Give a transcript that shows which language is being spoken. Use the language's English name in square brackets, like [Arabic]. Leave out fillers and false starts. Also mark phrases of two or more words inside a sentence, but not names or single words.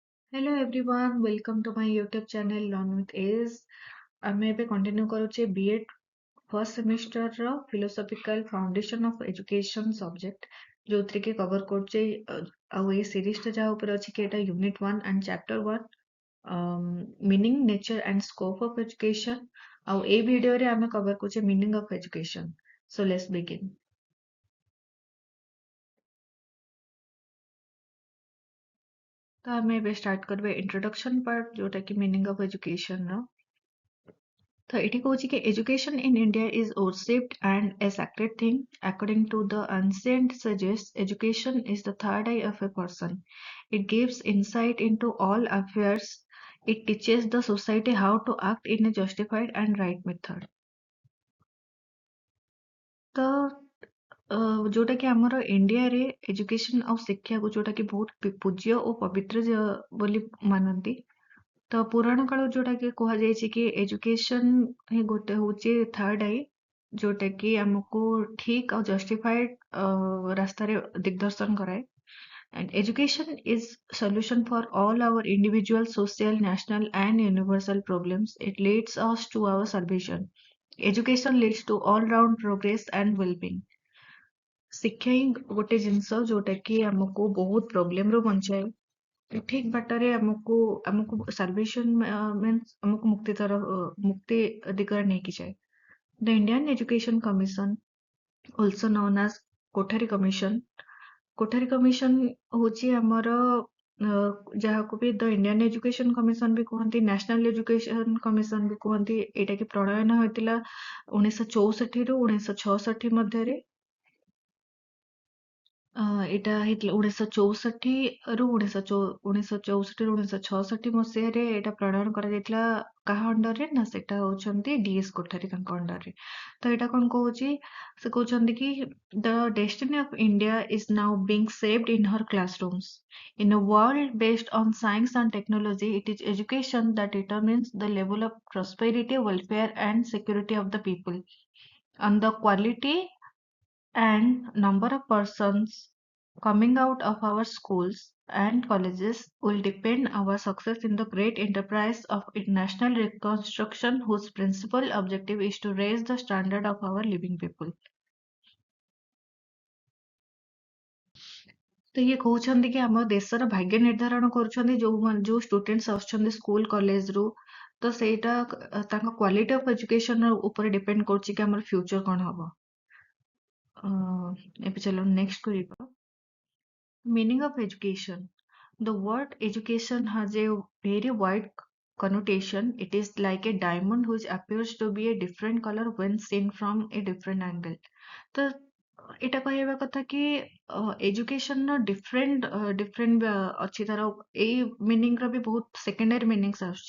[English] Hello everyone, welcome to my YouTube channel Learn with Ace. [Odia] ଆମେ ଏବେ କଣ୍ଟିନ୍ୟୁ କରୁଛେ B.Ed [English] first semesterର philosophical foundation of education subject [Odia] ଯୋଉଥିରେ କି କଭର କରୁଛେ ଆଉ ଏଇ ସିରିଜଟା ଯାହା ଉପରେ ଅଛି କି ଏଇଟା [English] unit 1 and chapter 1 meaning nature and scope of education [Odia] ଆଉ ଏଇ ଭିଡିଓରେ ଆମେ କଭର କରୁଛେ [English] meaning of education so let's begin. [Odia] ତ ଆମେ ଏବେ ଷ୍ଟାର୍ଟ କରିବା [English] introduction part [Odia] ଯୋଉଟା କି [English] meaning of educationର। So it goes कि education in India is worshipped and a sacred thing. According to the ancient suggests, education is the third eye of a person. It gives insight into all affairs. It teaches the society how to act in a justified and right method. [Odia] ତ ଯୋଉଟା କି ଆମର ଇଣ୍ଡିଆରେ ଏଜୁକେସନ ଆଉ ଶିକ୍ଷାକୁ ଯୋଉଟା କି ବହୁତ ପୂଜ୍ୟ ଓ ପବିତ୍ର ବୋଲି ମାନନ୍ତି। ତ ପୁରାଣ କାଳ ଯୋଉଟା କି କୁହାଯାଇଛି କି ଏଜୁକେସନ ହିଁ ଗୋଟେ ହଉଛି [English] third eye [Odia] ଯୋଉଟା କି ଆମକୁ ଠିକ ଆଉ ଜଷ୍ଟିଫାଏଡ ରାସ୍ତାରେ ଦିଗଦର୍ଶନ କରାଏ। [English] And education is solution for all our individual, social, national and universal problems. It leads us to our salvation. Education leads to all-round progress and well-being. [Odia] ଶିକ୍ଷା ହିଁ ଗୋଟେ ଜିନିଷ ଯୋଉଟା କି ଆମକୁ ବହୁତ ପ୍ରୋବ୍ଲେମ ରୁ ବଞ୍ଚାଏ। ଠିକ ବାଟରେ ଆମକୁ [English] salvation means [Odia] ଆମକୁ ମୁକ୍ତି ଦିଗରେ ନେଇକି ଯାଏ। [English] ଦ ଇଣ୍ଡିଆନ୍ ଏଜୁକେସନ କମିଶନ also known as କୋଠାରୀ କମିଶନ। [Odia] କୋଠାରୀ କମିଶନ ହଉଛି ଆମର ଯାହାକୁ ବି ଦ ଇଣ୍ଡିଆନ୍ ଏଜୁକେସନ କମିଶନ ବି କୁହନ୍ତି, ନ୍ୟାସନାଲ ଏଜୁକେସନ କମିଶନ ବି କୁହନ୍ତି। ଏଇଟା କି ପ୍ରଣୟନ ହୋଇଥିଲା 1964 ରୁ 1966 ମଧ୍ୟରେ। ଏଇଟା ହେଇଥିଲା 1964 ରୁ 1966 ମସିହାରେ ଏଇଟା ପ୍ରଣୟନ କରାଯାଇଥିଲା। କାହା ଅଣ୍ଡରରେ ନା ସେଟା ହଉଛନ୍ତି ଡିଏସ୍ କୋଠାରୀ ତାଙ୍କ ଅଣ୍ଡରରେ। ତ ଏଇଟା କଣ କହୁଛି, ସେ କହୁଛନ୍ତି କି [English] the destiny of India is now being saved in her classrooms. In a world based on science and technology, it is education that determines the level of prosperity, welfare, and security of the people. And the quality and number of persons coming out of our schools and colleges will depend our success in the great enterprise of national reconstruction whose principal objective is to raise the standard of our living people. [Odia] ତ ଇଏ କହୁଛନ୍ତି କି ଆମ ଦେଶର ଭାଗ୍ୟ ନିର୍ଦ୍ଧାରଣ କରୁଛନ୍ତି ଯୋଉ ଷ୍ଟୁଡେଣ୍ଟସ୍ ଆସୁଛନ୍ତି [English] school collegeରୁ। [Odia] ତ ସେଇଟା ତାଙ୍କ [English] quality of education [Odia] ଉପରେ ଡିପେଣ୍ଡ କରୁଛି କି ଆମର ଫ୍ୟୁଚର କଣ ହବ। ଏବେ ଚାଲ ନେକ୍ସଟ କରିବା। [English] Meaning of education. The word education has a very wide connotation. It is like a diamond which appears to be a different color when seen from a different angle. [Odia] ତ ଏଇଟା କହିବା କଥା କି ଏଜୁକେସନର ଡିଫରେଣ୍ଟ ଅଛି, ତାର ଏଇ ମିନିଂର ବି ବହୁତ [English] secondary meanings [Odia] ଆସୁଛି।